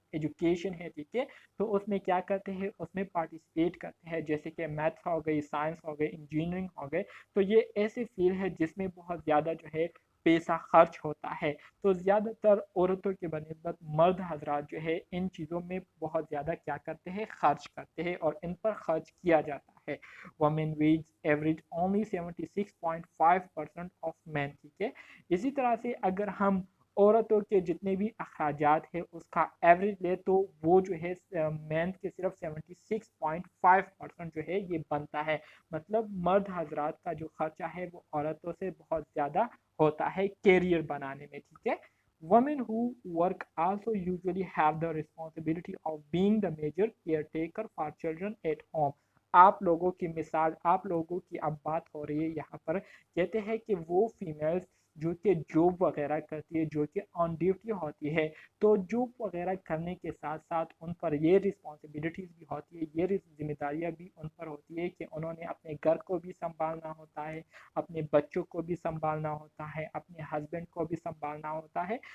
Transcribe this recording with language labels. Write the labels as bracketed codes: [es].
[ur] Education ہے، ٹھیک ہے، تو اس میں کیا کرتے ہیں، اس میں پارٹیسپیٹ کرتے ہیں، جیسے کہ میتھس ہو گئی، سائنس ہو گئی، انجینئرنگ ہو گئے. تو یہ ایسے فیلڈ ہے جس میں بہت زیادہ جو ہے پیسہ خرچ ہوتا ہے. تو زیادہ تر عورتوں کے بنسبت مرد حضرات جو ہے ان چیزوں میں بہت زیادہ کیا کرتے ہیں، خرچ کرتے ہیں اور ان پر خرچ کیا جاتا ہے. [en] women wage average only 76.5% of men. [ur] ٹھیک ہے. اسی طرح سے اگر ہم عورتوں کے جتنے بھی اخراجات ہیں اس کا ایوریج لے تو وہ جو ہے مین کے صرف 76.5% جو ہے یہ بنتا ہے. مطلب مرد حضرات کا جو خرچہ ہے وہ عورتوں سے بہت زیادہ ہوتا ہے کیریئر بنانے میں. ٹھیک ہے. [en] Women who work also usually have the responsibility of being the major caretaker for children at home. [ur] آپ لوگوں کی مثال، آپ لوگوں کی اب بات ہو رہی ہے یہاں پر، کہتے ہیں کہ وہ فیمیلز جو کہ جاب وغیرہ کرتی ہے، جو کہ آن ڈیوٹی ہوتی ہے، تو جاب وغیرہ کرنے کے ساتھ ساتھ ان پر یہ رسپانسبلٹیز بھی ہوتی ہے، یہ ذمہ داریاں بھی ان پر ہوتی ہے کہ انہوں نے اپنے گھر کو بھی سنبھالنا ہوتا ہے، اپنے بچوں کو بھی سنبھالنا ہوتا ہے، اپنے ہسبینڈ کو بھی سنبھالنا ہوتا ہے.